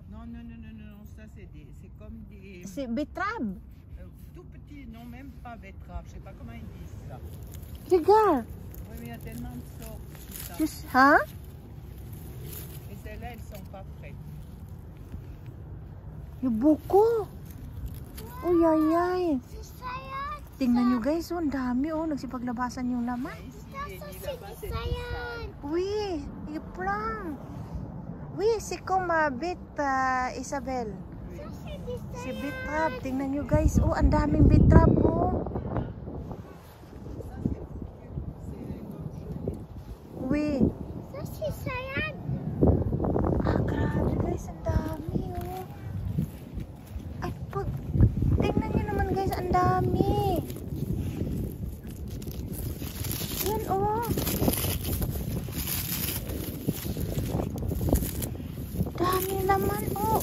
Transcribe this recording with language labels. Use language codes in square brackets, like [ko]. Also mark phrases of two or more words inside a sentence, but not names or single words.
[fr] Non, non, non, non, non, ça, c'est comme des... C'est betterave. Tout petit, non, même pas betterave, je sais pas comment ils disent ça. Regarde. Oui, mais il y a tellement de sortes. Tout ça. Juste, hein? Et celles-là, elles sont pas prêtes. Il y a beaucoup. [tl] Uy, ay, ay. Tingnan nyo guys, oh, ang dami, oh. Nagsipaglabasan yung laman. [fr] Oui, il y a plein. Oui, c'est comme Isabelle. C'est betterave. [tl] Tingnan nyo guys, oh, ang daming betterave, oh. [fr] Oui. [tl] Ah, grabe guys, ang dami, oh. Ay, tingnan nyo naman guys, ang dami. Yan, oh. Dami naman, oh.